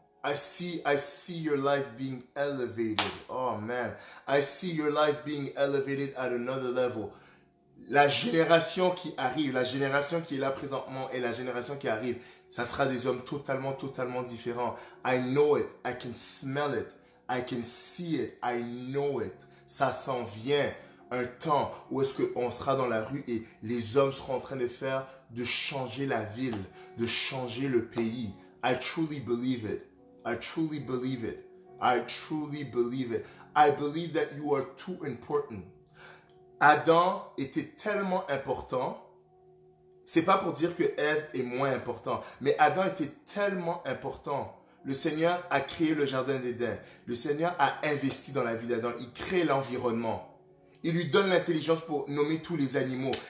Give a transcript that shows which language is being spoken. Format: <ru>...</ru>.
<en>I see your life being elevated. Oh man, I see your life being elevated at another level.</en> <fr>La génération qui arrive, la génération qui est là présentement et la génération qui arrive, ça sera des hommes totalement différents.</fr> <en>I know it, I can smell it, I can see it, I know it.</en> <fr>Ça s'en vient. Un temps où est-ce qu'on sera dans la rue et les hommes seront en train de changer la ville, de changer le pays.</fr> <en>I truly believe it. I truly believe it. I truly believe it. I believe that you are too important.</en> <fr>Adam était tellement important. C'est pas pour dire que Ève est moins important, mais Adam était tellement important. Le Seigneur a créé le jardin d'Éden. Le Seigneur a investi dans la vie d'Adam. Il crée l'environnement. Il lui donne l'intelligence pour nommer tous les animaux.</fr>